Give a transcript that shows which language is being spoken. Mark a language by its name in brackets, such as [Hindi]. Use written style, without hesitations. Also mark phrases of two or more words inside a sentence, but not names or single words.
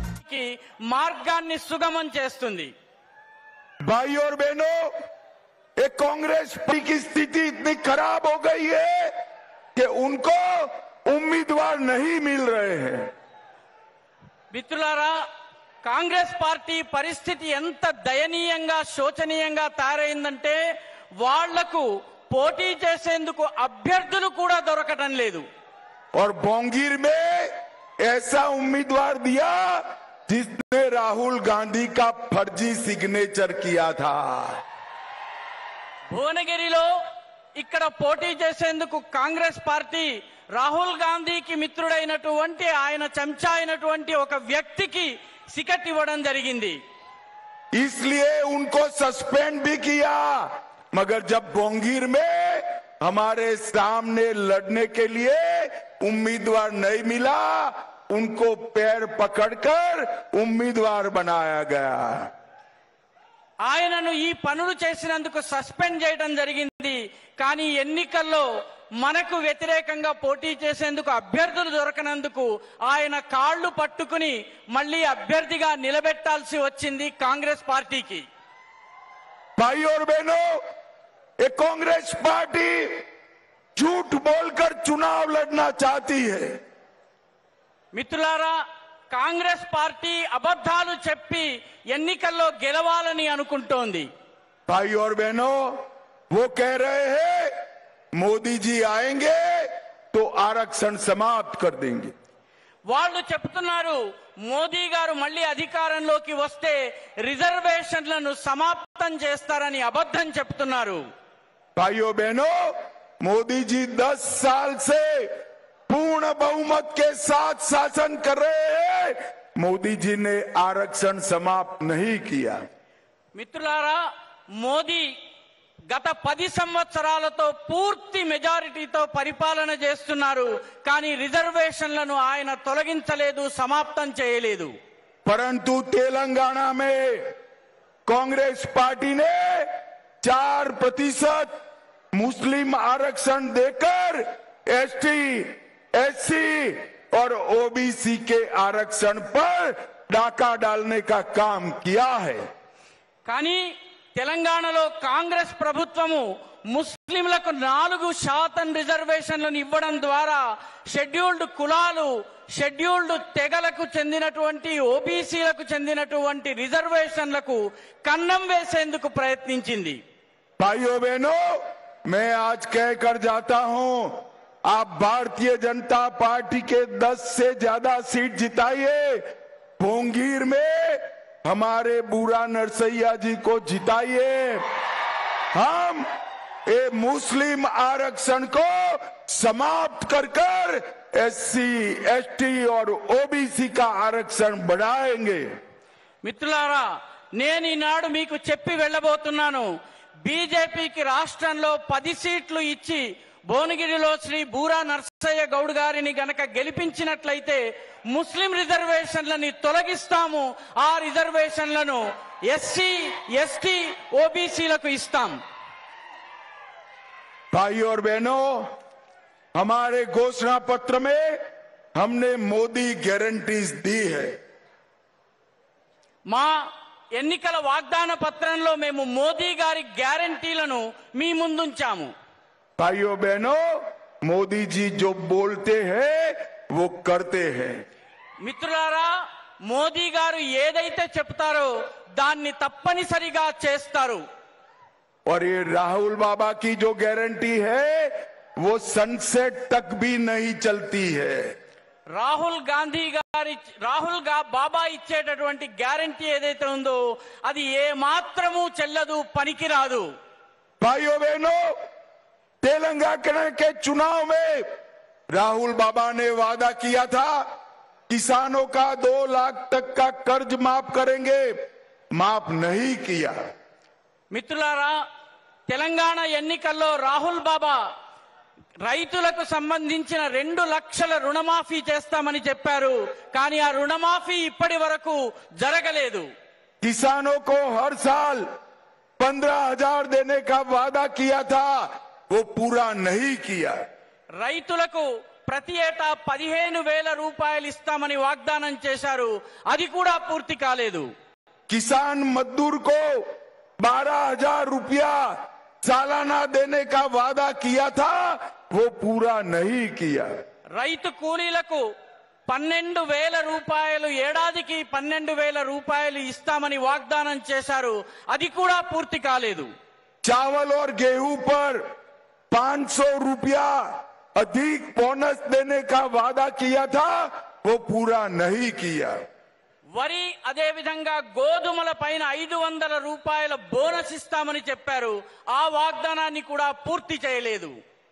[Telugu] చేసుకోవడానికి మార్గాన్ని సుగమం చేస్తుంది। [Hindi] भाई और बहनों, एक कांग्रेस पार्टी की स्थिति इतनी खराब हो गई है कि उनको उम्मीदवार नहीं मिल रहे हैं। [Telugu] మిత్రులారా, కాంగ్రెస్ పార్టీ పరిస్థితి ఎంత దయనీయంగా శోచనీయంగా తయారైందంటే వాళ్లకు పోటీ చేసేందుకు అభ్యర్థులు కూడా దొరకటం లేదు। [Hindi] और बोंगीर में ऐसा उम्मीदवार दिया जिसने राहुल गांधी का फर्जी सिग्नेचर किया था। [Telugu] భువనగిరిలో ఇక్కడ పోటీ చేసేందుకు కాంగ్రెస్ పార్టీ రాహుల్ గాంధీకి మిత్రుడైనటువంటి ఆయన చెంచా అయినటువంటి ఒక వ్యక్తికి టికెట్ ఇవ్వడం జరిగింది। [Hindi] इसलिए उनको सस्पेंड भी किया, मगर जब बोंगीर में हमारे सामने लड़ने के लिए उम्मीदवार नहीं मिला, उनको पैर पकड़कर उम्मीदवार बनाया गया। [Telugu] ఆయనను ఈ పనులు చేసినందుకు సస్పెండ్ చేయడం జరిగింది। కానీ ఎన్నికల్లో మనకు వ్యతిరేకంగా పోటీ చేసేందుకు అభ్యర్థులు దొరకనందుకు ఆయన కాళ్లు పట్టుకుని మళ్ళీ అభ్యర్థిగా నిలబెట్టాల్సి వచ్చింది కాంగ్రెస్ పార్టీకి। [Hindi] भाई और बहनों, एक कांग्रेस पार्टी झूठ बोलकर चुनाव लड़ना चाहती है। [Telugu] మిత్రులారా, కాంగ్రెస్ పార్టీ అబద్ధాలు చెప్పి ఎన్నికల్లో గెలవాలని అనుకుంటోంది। [Hindi] भाई और बहनों, वो कह रहे हैं मोदी जी आएंगे तो आरक्षण समाप्त कर देंगे। [Telugu] వాళ్ళు చెప్తున్నారు మోదీ గారు మళ్ళీ అధికారంలోకి వస్తే రిజర్వేషన్లను సమాప్తం చేస్తారని అబద్ధం చెప్తున్నారు। [Hindi] भाइयों बहनों, मोदी जी 10 साल से पूर्ण बहुमत के साथ शासन कर रहे हैं। मोदी जी ने आरक्षण समाप्त नहीं किया। [Telugu] మిత్రులారా, మోదీ గత 10 సంవత్సరాలతో పూర్తి మెజారిటీతో పరిపాలన చేస్తున్నారు, కానీ రిజర్వేషన్లను ఆయన తొలగించలేదు, సమాప్తం చేయలేదు। [Hindi] परंतु तेलंगाना में कांग्रेस पार्टी ने 4% मुस्लिम आरक्षण देकर एसटी, एससी और ओबीसी के आरक्षण पर डाका डालने का काम किया है। [Telugu] కానీ తెలంగాణలో కాంగ్రెస్ ప్రభుత్వము ముస్లింలకు 4% రిజర్వేషన్లను ఇవ్వడం ద్వారా షెడ్యూల్డ్ కులాలు, షెడ్యూల్డ్ తెగలకు చెందినటువంటి ఓబీసీలకు చెందినటువంటి రిజర్వేషన్లకు కన్నం వేసేందుకు ప్రయత్నించింది। [Hindi] भाइयों बहनों, मैं आज कहकर जाता हूं, आप भारतीय जनता पार्टी के 10 से ज्यादा सीट जिताइए। बोंगीर में हमारे बूरा नरसैया जी को जिताइए। हम ये मुस्लिम आरक्षण को समाप्त कर एससी, एसटी और ओबीसी का आरक्षण बढ़ाएंगे। [Telugu] మిత్రులారా, నేను ఈనాడు మీకు చెప్పి వెళ్ళబోతున్నాను, బీజేపీకి రాష్ట్రంలో 10 సీట్లు ఇచ్చి భువనగిరిలో శ్రీ బూరా నర్సయ్య గౌడ్ గారిని గనక గెలిపించినట్లయితే ముస్లిం రిజర్వేషన్లని తొలగిస్తాము, ఆ రిజర్వేషన్లను ఎస్సీ, ఎస్టీ, ఓబీసీలకు ఇస్తాం। [Hindi] भाई और बहनों, हमारे घोषणा पत्र में हमने मोदी गारंटीज दी है। [Telugu] మా ఎన్నికల వాగ్దాన పత్రంలో మేము మోదీ గారి గ్యారంటీలను మీ ముందుంచాము। [Hindi] भाइयों बहनों, मोदी जी जो बोलते हैं वो करते हैं। [Telugu] మిత్రులారా, మోదీ గారు ఏదైతే చెప్తారో దాన్ని తప్పనిసరిగా చేస్తారు। [Hindi] और ये राहुल बाबा की जो गारंटी है वो सनसेट तक भी नहीं चलती है। [Telugu] రాహుల్ బాబా ఇచ్చేటటువంటి గ్యారంటీ ఏదైతే ఉందో అది ఏ మాత్రము చెల్లదు, పనికిరాదు। [Hindi] भाइयों बहनों, तेलंगाना के चुनाव में राहुल बाबा ने वादा किया था किसानों का 2 लाख तक का कर्ज माफ करेंगे, माफ नहीं किया। [Telugu] మిత్రులారా, తెలంగాణ ఎన్నికల్లో రాహుల్ బాబా రైతులకు సంబంధించిన 2 లక్షల రుణమాఫీ చేస్తామని చెప్పారు, కానీ ఆ రుణమాఫీ ఇప్పటి వరకు జరగలేదు। [Hindi] किसानों को हर साल 15,000 देने का वादा किया था, वो पूरा नहीं किया। [Telugu] రైతులకు ప్రతి ఏటా 15,000 రూపాయలు ఇస్తామని వాగ్దానం చేశారు, అది కూడా పూర్తి కాలేదు. [Hindi] किसान मजदूर को 12,000 रुपया सालाना देने का वादा किया था, वो पूरा नहीं किया. [Telugu] రైతు కూలీలకు 12,000 రూపాయలు, ఏడాదికి 12,000 రూపాయలు ఇస్తామని వాగ్దానం చేశారు, అది కూడా పూర్తి కాలేదు. [Hindi] चावल और गेहूं पर 500 रुपया अधिक बोनस देने का वादा किया था, वो पूरा नहीं किया. [Telugu] వరి అదే విధంగా గోధుమల పైన 500 రూపాయల బోనస్ ఇస్తామని చెప్పారు, ఆ వాగ్దానాన్ని కూడా పూర్తి చేయలేదు.